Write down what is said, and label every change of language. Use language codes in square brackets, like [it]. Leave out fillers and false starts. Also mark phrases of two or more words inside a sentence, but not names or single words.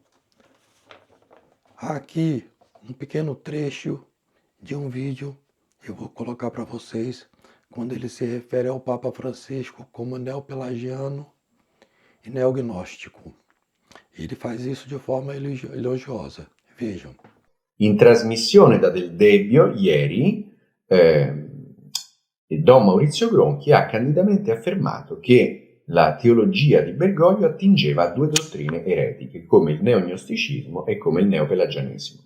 [pt] Há aqui um pequeno trecho de um vídeo, eu vou colocar para vocês, quando ele se refere ao Papa Francisco como neopelagiano e neognóstico. Ele faz isso de forma elogiosa. Vejam. [it] In trasmissione da Del Debbio ieri, Don Maurizio Gronchi ha candidamente affermato che la teologia di Bergoglio attingeva a due dottrine eretiche, come il neognosticismo e come il neopelagianesimo.